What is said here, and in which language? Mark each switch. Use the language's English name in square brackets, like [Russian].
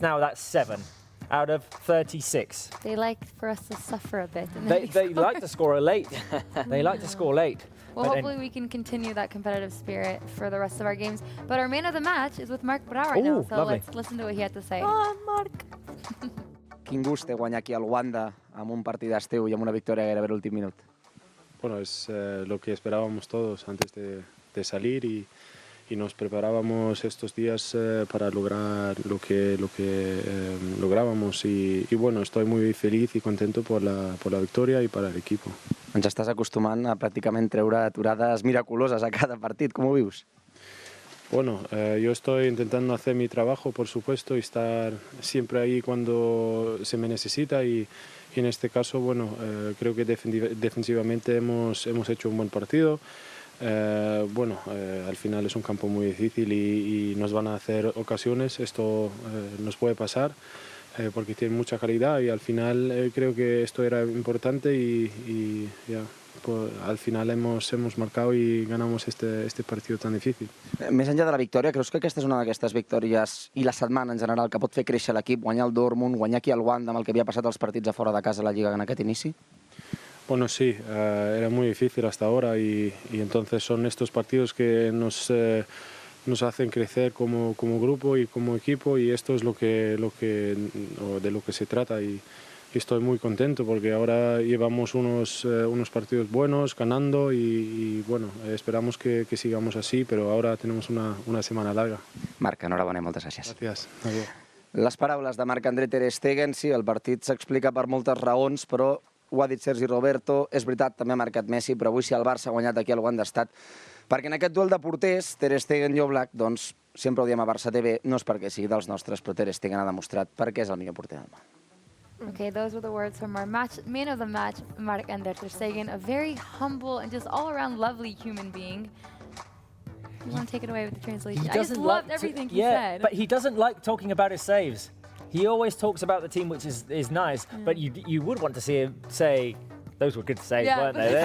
[English] Now that's 7 out of 36. They like for us to suffer a bit. And They like to score late. They like to score late. Well, hopefully we can continue that competitive spirit for the rest of our games. But our man of the match is with Marc-Brao right now, so let's listen to what he had to say. Marc! [Catalan] Quin gust té guanyar aquí al Wanda amb un partidàs teu i amb una victòria gairebé a l'últim minut. [Spanish] Bueno, es lo que esperábamos todos antes de salir y nos preparábamos estos días para lograr lo que lográbamos y bueno, estoy muy feliz y contento por la victoria y para el equipo. [Catalan] Ens estàs acostumant a pràcticament treure aturades miraculoses a cada partit. Com ho vius? [Spanish] Bueno, yo estoy intentando hacer mi trabajo, por supuesto, y estar siempre ahí cuando se me necesita y en este caso, bueno, creo que defensivamente hemos hecho un buen partido. Bueno, al final es un campo muy difícil y nos van a hacer ocasiones, esto nos puede pasar porque tiene mucha calidad y al final creo que esto era importante y ya. Al final hemos marcado y ganamos este partido tan difícil. [Catalan] Més enllà de la victòria, creus que aquesta és una d'aquestes victòries i la setmana en general que pot fer créixer l'equip, guanyar el Dortmund, guanyar aquí al Wanda amb el que havia passat als partits a fora de casa a la Lliga en aquest inici? [Spanish] Bueno, sí, era muy difícil hasta ahora y entonces son estos partidos que nos hacen crecer como grupo y como equipo y esto es de lo que se trata y estoy muy contento porque ahora llevamos unos partidos buenos, ganando y bueno, esperamos que sigamos así, pero ahora tenemos una semana larga. [Catalan] Marc, enhorabona i moltes gràcies. Gràcies. [Spanish] Adiós. [Catalan] Les paraules de Marc-André ter Stegen, sí, el partit s'explica per moltes raons, però ho ha dit Sergi Roberto, és veritat, també ha marcat Messi, però avui si el Barça ha guanyat aquí algú han d'estat. Perquè en aquest duel de porters, Ter Stegen i Oblak, doncs, sempre ho diem a Barça TV, no és perquè sigui dels nostres, però Ter Stegen ha demostrat per què és el millor porter del món. [English] Okay, those were the words from our man of the match, Marc-André ter Stegen, a very humble and just all-around lovely human being. You want to take it away with the translation? I just loved everything he said. But he doesn't like talking about his saves. He always talks about the team, which is nice, but you would want to see him say, those were good saves, weren't they?